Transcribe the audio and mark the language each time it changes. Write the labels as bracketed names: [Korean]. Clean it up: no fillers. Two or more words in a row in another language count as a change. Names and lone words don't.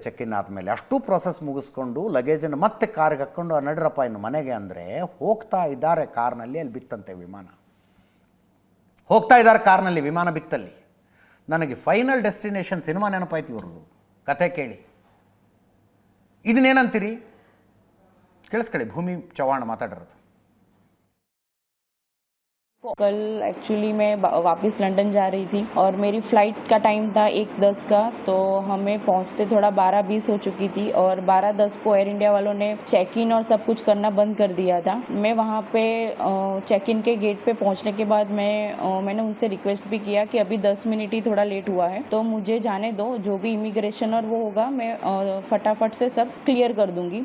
[English] check in [Kannada] ಆದಮೇಲೆ ಅಷ್ಟು ಪ್ರಾಸೆಸ್ ಮುಗಿಸ್ಕೊಂಡು ಲಗೇಜನ್ನು ಮತ್ತೆ ಕಾರ್ಗೆ ಹಾಕ್ಕೊಂಡು ನಡ್ರಪ್ಪ ಇನ್ನು ಮನೆಗೆ ಅಂದರೆ ಹೋಗ್ತಾ ಇದ್ದಾರೆ ಕಾರ್ನಲ್ಲಿ. ಅಲ್ಲಿ ಬಿತ್ತಂತೆ ವಿಮಾನ, ಹೋಗ್ತಾ ಇದ್ದಾರೆ ಕಾರ್ನಲ್ಲಿ, ವಿಮಾನ ಬಿತ್ತಲ್ಲಿ. ನನಗೆ ಫೈನಲ್ ಡೆಸ್ಟಿನೇಷನ್ ಸಿನಿಮಾ ನೆನಪಾಯ್ತು ಇವ್ರದ್ದು ಕಥೆ ಕೇಳಿ. ಇದನ್ನೇನಂತೀರಿ ಕೇಳಿಸ್ಕೊಳ್ಳಿ, ಭೂಮಿ ಚೌಹಾಣ್ ಮಾತಾಡಿರೋದು. [Hindi] कल एक्चुअली मैं वापस लंदन जा रही थी और मेरी फ़्लाइट का टाइम था 1:10 का, तो हमें पहुंचते थोड़ा 12:20 हो चुकी थी और 12:10 को एयर इंडिया वालों ने [English] check in [Hindi] और सब कुछ करना बंद कर दिया था. मैं वहां पे [English] check in [Hindi] के गेट पे पहुंचने के बाद मैंने उनसे रिक्वेस्ट भी किया कि अभी 10 मिनट ही थोड़ा लेट हुआ है, तो मुझे जाने दो, जो भी इमिग्रेशन और वो होगा मैं फटाफट से सब क्लियर कर दूँगी.